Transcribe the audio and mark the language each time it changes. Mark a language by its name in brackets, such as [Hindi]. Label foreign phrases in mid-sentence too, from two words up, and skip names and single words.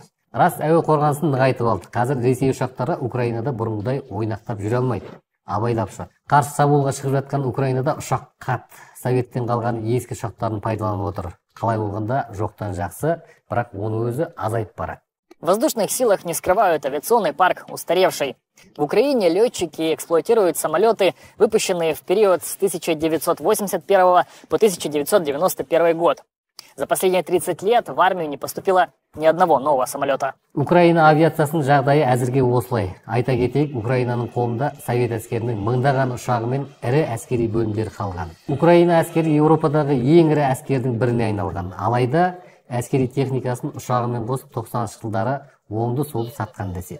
[Kazakh] Рас, әуе қорғанысын нығайтып алды. Қазір Ресей ұшақтары Украинада бұрынғыдай ойнақтап жүре алмайды. Абайлапшы. Қарсы шабуылға шығып жатқан Украинада ұшақ қат. Советтен қалған ескі ұшақтарын пайдаланып отыр. Қалай болғанда жоқтан жақсы, бірақ оны өзі азайып барады. [Russian] В воздушных силах не скрывают авиационный парк устаревший. В Украине летчики эксплуатируют самолеты, выпущенные в период с 1981 по 1991 год. За последние 30 лет в армию не поступило ни одного нового самолета. [Kazakh] Украина авиациясының жағдайы әзірге осылай. Айта кетейік, Украинаның қолында совет әскерінің мыңдаған ұшағы мен ірі әскери бөлімдері қалған. Украина әскері Еуропадағы ең ірі әскердің біріне айналған. Алайда әскери техникасын ұшағымен қосып 90-шы жылдары оңды-солды сатқан деседі.